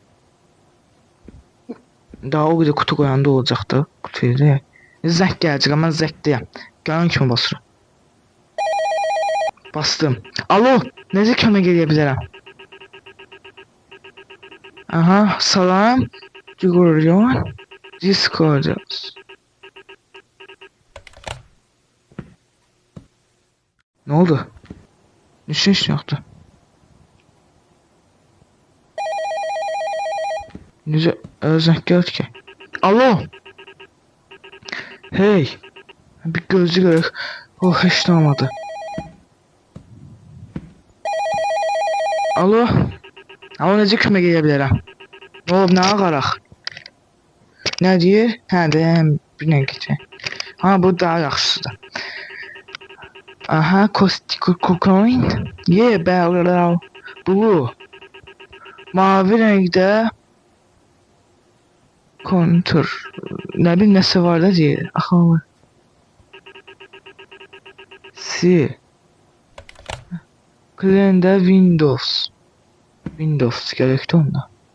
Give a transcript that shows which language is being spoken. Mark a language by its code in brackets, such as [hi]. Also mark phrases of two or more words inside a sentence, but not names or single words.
[az] Daha o qədər kutu qoyanda olacaqdı. [tr] Kutuyu da. [az] Zəng gələcək, mən zəngdəyəm. Gələn kimi basıram. Bastım. Alo, necə kömək edə bilərəm? Aha, salam. Görürəm. Discord. [tr] Ne oldu? Hiç yoktu. [az] Necə zəng gəldi ki? Alo. Hey. Bir gözlü görək. Oh, heç nə olmadı. Alo. Alo, necə kömək edə bilərəm? Ne olub, nə ağaraq? Nə deyir? Hə, deyəm, bir nə keçək. Ha, bu daha yaxşısıdır. Aha, coin. Yeah, bəli. Bu. Mavi renkdə kontur. Nə bilim nəsə var da deyir. Axı. C. Clean'də Windows. Windows gerekti onda.